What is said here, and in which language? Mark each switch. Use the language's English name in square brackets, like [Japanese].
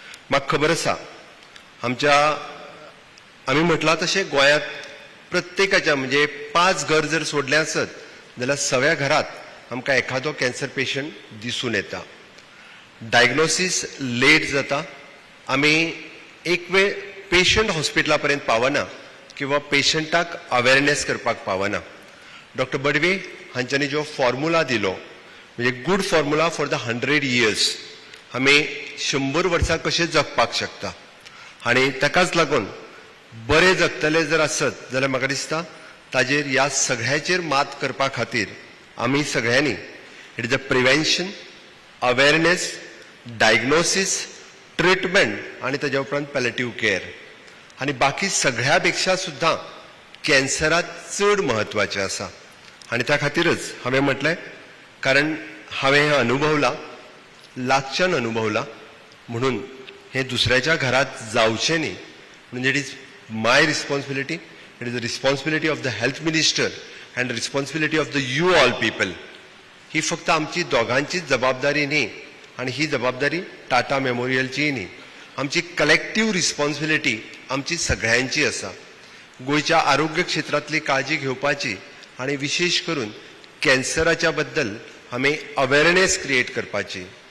[Konkani] म्हाका खबर आसा आमी म्हटलां तशें गोंयांत प्रत्येकाच्या म्हणजे 5 घर जर सोडले आसत जाल्यार सगळ्या घरात आमकां एखादो कॅन्सर पेशंट दिसून येता. डायग्नोसीस लेट जाता, आमी एक वेळ पेशंट हॉस्पिटला पर्यंत पावना किंवा पेशंटाक अवेअरनेस करपाक पावना. डॉक्टर बडवे हांच्यांनी जो फॉर्म्युला दिलो, [English] म्हणजे good formula for the 100 years. [Konkani] आमी 100 वर्सां कशें जगपाक शकता आनी ताकाच लागून बरें जगतले जर आसत जाल्यार म्हाका दिसता ताजेर ह्या सगळ्याचेर मात करपा खातीर आमी सगळ्यांनी [English] it is the prevention, [Konkani] awareness, diagnosis, treatment आनी ताज्या उपरांत पॅलेटिव्ह केअर आनी बाकी सगळ्या पेक्षा सुद्दां कॅन्सरात चड म्हत्वाचें आसा. आनी त्या खातीरच हांवें म्हटलें, कारण हांवें हें अनुभवलां, लागच्यान अनुभवलां, म्हणून हें दुसऱ्याच्या घरात जावचें न्ही. [English] म्हणजे it is my responsibility, it is the responsibility of the health minister and responsibility of the you all people. [Konkani] ही फक्त आमची दोगांचीच जबाबदारी न्ही आनी ही जबाबदारी टाटा मेमोरियलची न्ही. आमची कलेक्टिव्ह रिस्पॉन्सिबिलिटी आमची सगळ्यांची आसा. गोंयच्या आरोग्य क्षेत्रांतली काळजी घेवपाची आनी विशेष करून कॅन्सराच्या बद्दल आमी अवेअरनेस क्रिएट करपाची.